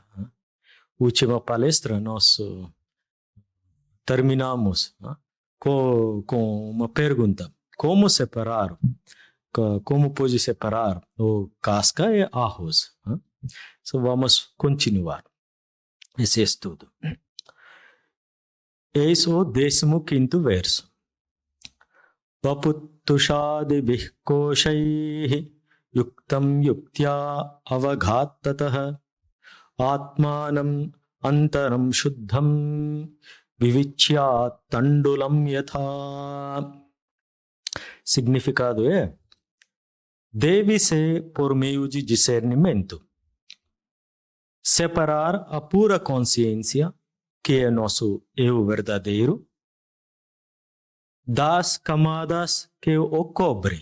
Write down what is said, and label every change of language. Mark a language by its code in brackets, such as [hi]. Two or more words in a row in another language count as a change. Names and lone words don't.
[pt] Última palestra, nós terminamos, né, com uma pergunta: como separar, como pode separar o casca e arroz? Então vamos continuar esse estudo. Eis o 15º verso. [sa] Vaputtushadibhih koshaiः yuktam yuktya avaghattatah atmanam antaram shuddham vivichya tandulam yatha. [pt] Significado é: deve-se, por meio de discernimento, separar a pura consciência, que é nosso eu verdadeiro, das camadas que o cobrem.